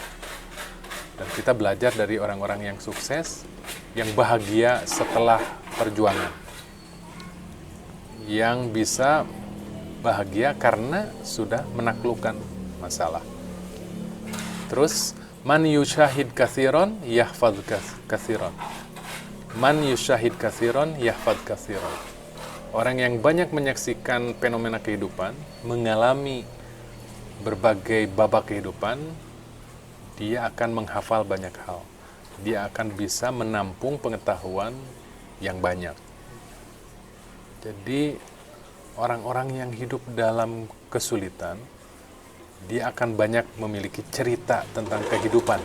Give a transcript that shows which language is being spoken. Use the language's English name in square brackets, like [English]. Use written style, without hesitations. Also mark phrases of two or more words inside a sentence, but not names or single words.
[Indonesian] Dan kita belajar dari orang-orang yang sukses, yang bahagia setelah perjuangan, yang bisa bahagia karena sudah menaklukkan masalah. Terus, [Arabic] من يشاهد كثيرا يحفظ كثيرا. من يشاهد كثيرا يحفظ كثيرا. [Indonesian] Orang yang banyak menyaksikan fenomena kehidupan, mengalami berbagai babak kehidupan, dia akan menghafal banyak hal. Dia akan bisa menampung pengetahuan yang banyak. Jadi orang-orang yang hidup dalam kesulitan, dia akan banyak memiliki cerita tentang kehidupan.